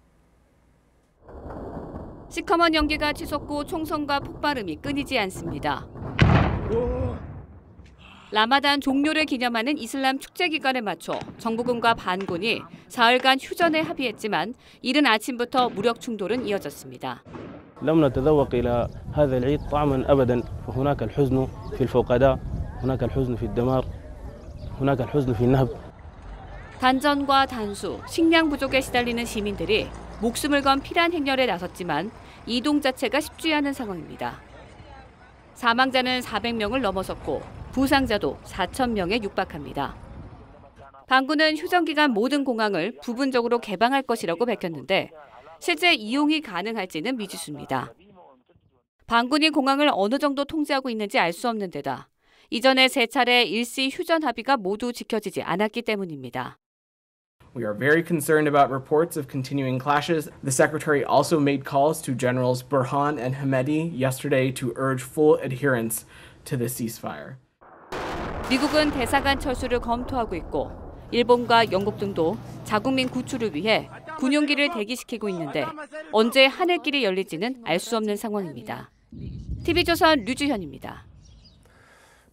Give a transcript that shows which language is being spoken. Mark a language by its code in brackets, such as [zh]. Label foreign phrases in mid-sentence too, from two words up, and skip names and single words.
[ko] 시커먼 연기가 치솟고 총성과 폭발음이 끊이지 않습니다. 라마단 종료를 기념하는 이슬람 축제 기간에 맞춰 정부군과 반군이 사흘간 휴전에 합의했지만 이른 아침부터 무력 충돌은 이어졌습니다. [ar] لم نتذوق إلى هذا العيد طعما أبدا فهناك الحزن في الفقداء هناك الحزن في الدمار هناك الحزن في النهب [ko] 단전과 단수, 식량 부족에 시달리는 시민들이 목숨을 건 피란 행렬에 나섰지만 이동 자체가 쉽지 않은 상황입니다. 사망자는 400명을 넘어섰고 부상자도 4,000명에 육박합니다. 반군은 휴전 기간 모든 공항을 부분적으로 개방할 것이라고 밝혔는데 실제 이용이 가능할지는 미지수입니다. 반군이 공항을 어느 정도 통제하고 있는지 알 수 없는 데다 이전에 세 차례 일시 휴전 합의가 모두 지켜지지 않았기 때문입니다. [en] We are very concerned about reports of continuing clashes. The Secretary also made calls to Generals Burhan and Hamedi yesterday to urge full adherence to the ceasefire. [ko] 미국은 대사관 철수를 검토하고 있고 일본과 영국 등도 자국민 구출을 위해 군용기를 대기시키고 있는데 언제 하늘길이 열릴지는 알 수 없는 상황입니다. TV조선 류주현입니다.